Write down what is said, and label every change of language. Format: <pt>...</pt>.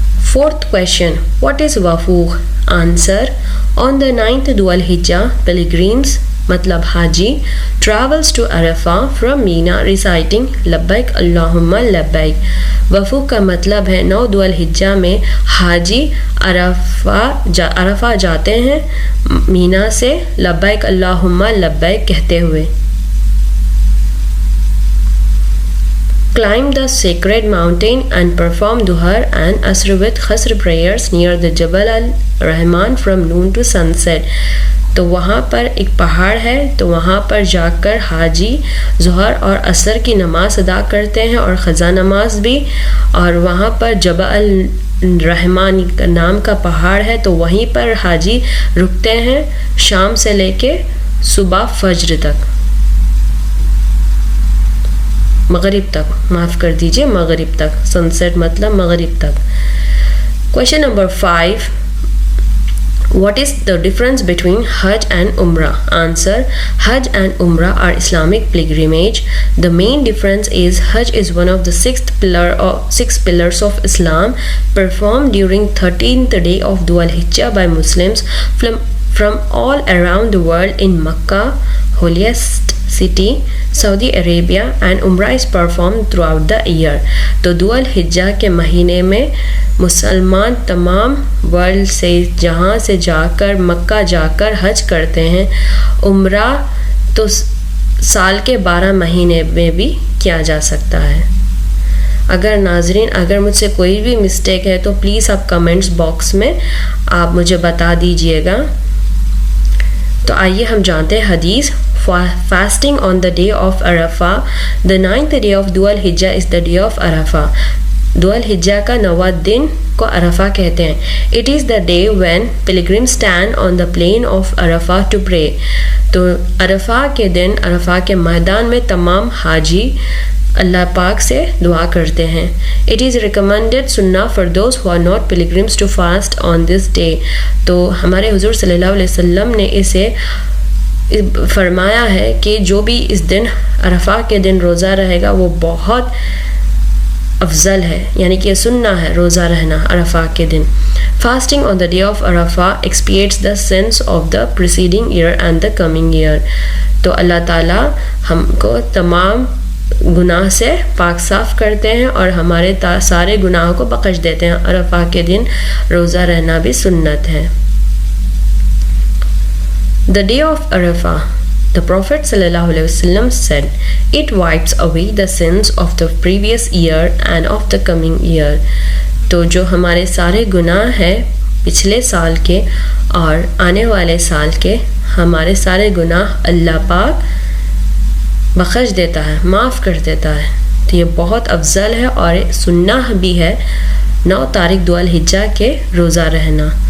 <en>Fourth question، what is وفوق؟ Answer: on the 9th Dhul Hijjah, pilgrims</en> <ur>مطلب حاجی</ur> <en>travels to Arafah from Mina reciting</en> <ar>لبیک اللہم لبیک.</ar> <ur>وفوق کا مطلب ہے 9 ذو الحجہ میں حاجی عرفہ جاتے ہیں مینا سے لبیک اللہم لبیک کہتے ہوئے.</ur> <en>Climb the sacred mountain and perform Dhuhr and Asr with Qasr prayers near the Jabal al-Rahman from noon to sunset.</en> <ur>تو وہاں پر ایک پہاڑ ہے، تو وہاں پر جا کر حاجی ظہر اور عصر کی نماز ادا کرتے ہیں اور قضا نماز بھی. اور وہاں پر جبل الرحمان نام کا پہاڑ ہے، تو وہیں پر حاجی رکتے ہیں شام سے لے کے صبح فجر تک، مغرب تک، معاف کر دیجئے مغرب تک. سنسیٹ مطلب مغرب تک.</ur> <en>Question number 5، what is the difference between Hajj and Umrah? Answer: Hajj and Umrah are Islamic pilgrimage. The main difference is Hajj is one of the 6 pillars of Islam, performed during 13th day of Dhul Hijjah by Muslims from all around the world in Makkah, holiest city, Saudi Arabia, and Umrah is performed throughout the year.</en> <ur>تو ذو الحجہ کے مہینے میں مسلمان تمام world سے جہاں سے جا کر مکہ جا کر حج کرتے ہیں. عمرہ تو سال کے 12 مہینے میں بھی کیا جا سکتا ہے. اگر ناظرین اگر مجھ سے کوئی بھی مسٹیک ہے تو پلیز آپ کمنٹس باکس میں آپ مجھے بتا دیجئے گا. تو آئیے ہم جانتے ہیں حدیث.</ur> <en>Fasting on the day of Arafah. The 9th day of Dhul Hijjah is the day of Arafah.</en> <ur>Dhul Hijjah کا 9واں دن کو عرفہ کہتے ہیں.</ur> <en>It is the day when pilgrims stand on the plain of Arafah to pray.</en> <ur>تو عرفہ کے دن عرفہ کے میدان میں تمام حاجی اللہ پاک سے دعا کرتے ہیں.</ur> <en>It is recommended sunnah for those who are not pilgrims to fast on this day.</en> <ur>تو ہمارے حضور صلی اللہ علیہ وسلم نے اسے فرمایا ہے کہ جو بھی اس دن عرفہ کے دن روزہ رہے گا وہ بہت افضل ہے، یعنی کہ سنہ ہے روزہ رہنا عرفہ کے دن.</ur> <en>Fasting on the day of Arafah expiates the sins of the preceding year and the coming year.</en> <ur>تو اللہ تعالیٰ ہم کو تمام گناہ سے پاک صاف کرتے ہیں اور ہمارے سارے گناہوں کو بخش دیتے ہیں. عرفہ کے دن روزہ رہنا بھی سنت ہے.</ur> <en>The day of Arafah, the Prophet sallallahu alaihi wasallam said, it wipes away the sins of the previous year and of the coming year.</en> <ur>تو جو ہمارے سارے گناہ ہیں پچھلے سال کے اور آنے والے سال کے، ہمارے سارے گناہ اللہ پاک بخش دیتا ہے، معاف کر دیتا ہے. تو یہ بہت افضل ہے اور سنہ بھی ہے 9 تاریخ ذو الحجہ کے روزہ رہنا.</ur>